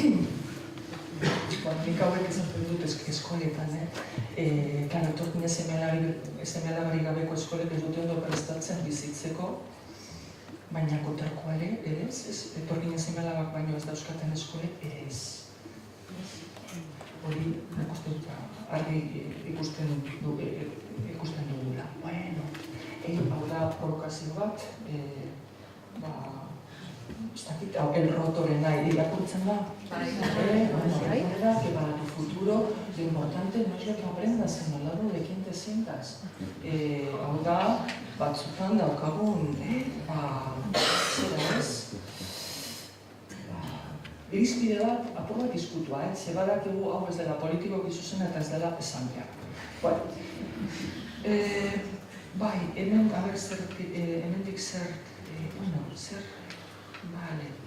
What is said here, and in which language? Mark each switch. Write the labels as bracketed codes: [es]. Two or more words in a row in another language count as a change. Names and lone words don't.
[eu] Nik hauek ezatzen dut eskoletan, klaro, etorkine seme-alabari gabeko eskolek ez dute ondo prestatzen bizitzeko, baina kontrakoa ere ez, etorkine seme-alabak baino ez dauzkaten eskolek ere ez. Hori, argi ikusten dugula. Bueno, hau da provokazio bat, ez dakit, el rotorena irakurtzen da. [es] Que para tu futuro lo importante no es lo que aprendas, sino el lado de quién te sientas. [eu] Hau da, batzutan daukagun, zera ez? Irizpide bat, apur bat diskutua, ze badakigu hau ez dela politikoki zuzena eta ez dela esan behar. Bai, hemendik zer, bale.